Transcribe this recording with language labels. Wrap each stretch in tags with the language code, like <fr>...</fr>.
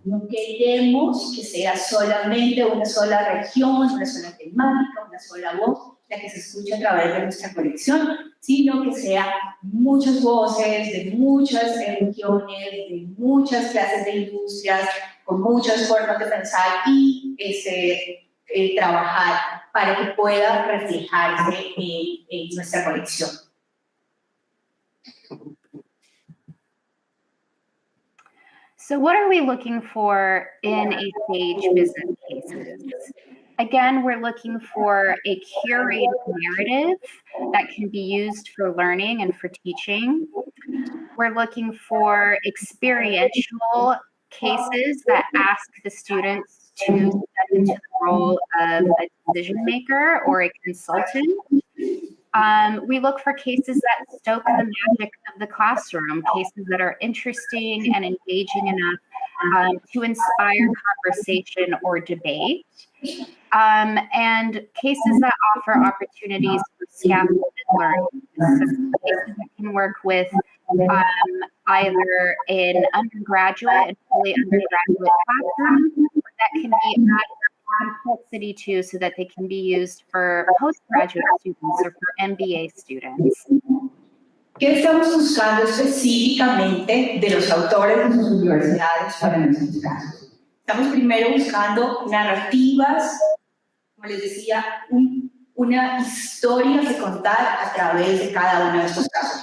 <es>No queremos que sea solamente una sola región, una sola temática, una sola voz la que se escuche a través de nuestra colección, sino que sea muchas voces de muchas regiones, de muchas clases de industrias, con muchas formas de pensar y trabajar para que pueda reflejarse en nuestra colección.</es> <en>So what are we looking for in a Sage business cases? Again, we're looking for a curated narrative that can be used for learning and for teaching. We're looking for experiential cases that ask the students to step into the role of a decision maker or a consultant. We look for cases that stoke the magic of the classroom, cases that are interesting and engaging enough to inspire conversation or debate, and cases that offer opportunities for scaffolded learning. So cases that can work with either an undergraduate and fully undergraduate classroom, or that can be added complexity too, so that they can be used for postgraduate students or for MBA students.</en> <es>¿Qué estamos buscando específicamente de los autores de sus universidades para nuestros casos? Estamos primero buscando narrativas, como les decía, una historia que contar a través de cada uno de estos casos.</es>